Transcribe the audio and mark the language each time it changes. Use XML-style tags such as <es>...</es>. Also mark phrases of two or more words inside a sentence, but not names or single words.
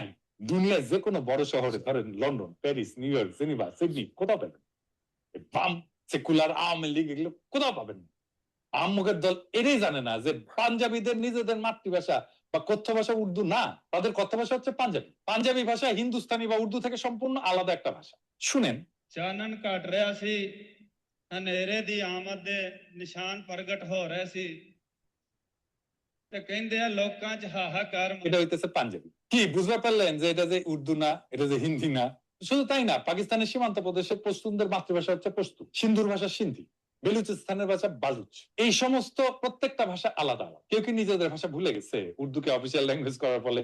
<bn>দুনিয়ার যে কোনো বড় শহরে, ধরেন লন্ডন, প্যারিস, নিউ ইয়র্ক, জেনিভা, সিডনি, কোথাও পেবেন বাম সেকুলার আওয়ামী লীগ এগুলো কোথাও পাবেন না। আহম্মকের দল এটাই জানে না যে পাঞ্জাবিদের নিজেদের মাতৃভাষা বা কথ্য ভাষা উর্দু না, তাদের কথ্য ভাষা হচ্ছে পাঞ্জাবি। পাঞ্জাবি ভাষা হিন্দুস্তানি বা উর্দু থেকে সম্পূর্ণ আলাদা একটা ভাষা। শুনেন,</bn> <pa>ਚਾਨਣ ਘਟ ਰਿਹਾ ਸੀ, ਹਨੇਰੇ ਦੀ ਆਮਦ ਦੇ ਨਿਸ਼ਾਨ ਪ੍ਰਗਟ ਹੋ ਰਹੇ ਸੀ ਤੇ ਕਹਿੰਦੇ ਆ ਲੋਕਾਂ 'ਚ ਹਾਹਾਕਾਰ</pa> <bn>এটা হইতেছে পাঞ্জাবি। কি বুঝতে পারলেন যে এটা যে উর্দু না, এটা যে হিন্দি না? শুধু তাই না, পাকিস্তানের সীমান্ত প্রদেশের পশতুনদের মাতৃভাষা হচ্ছে পশতু, সিন্ধুর ভাষা সিন্ধি, বেলুচিস্তানের ভাষা বালুচ। এই সমস্ত প্রত্যেকটা ভাষা আলাদা আলাদা। কেউ কি নিজেদের ভাষা ভুলে গেছে উর্দুকে</bn> <en>official language</en> <bn>করার ফলে?</bn>